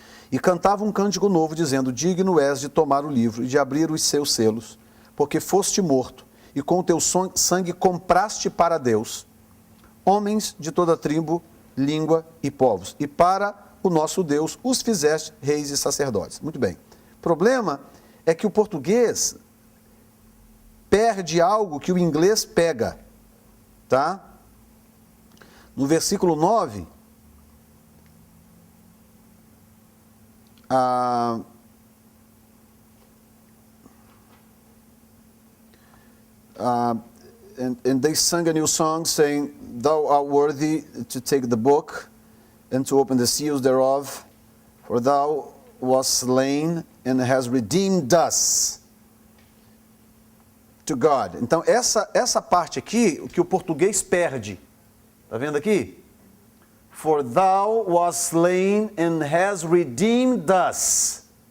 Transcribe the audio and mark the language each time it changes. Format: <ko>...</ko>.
<pt>E cantavam um cântico novo, dizendo: digno és de tomar o livro e de abrir os seus selos, porque foste morto, e com o teu sangue compraste para Deus homens de toda tribo, língua e povos, e para o nosso Deus os fizeste reis e sacerdotes. Muito bem. O problema é que o português perde algo que o inglês pega, tá? No versículo 9,</pt> <en>and they sang a new song, saying, Thou art worthy to take the book and to open the seals thereof, for thou was slain and has redeemed us to God.</en> <pt>Então, essa parte aqui, o que o português perde. Está vendo aqui?</pt> <en>For thou was slain and has redeemed us.</en>